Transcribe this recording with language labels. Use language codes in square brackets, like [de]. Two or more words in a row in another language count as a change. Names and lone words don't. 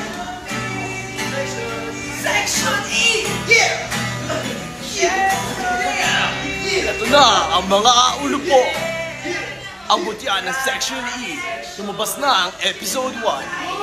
[tl] Section E. Yeah! Ito na ang mga ulo po. Ang butya ng Section E. Lumabas na ang Episode 1.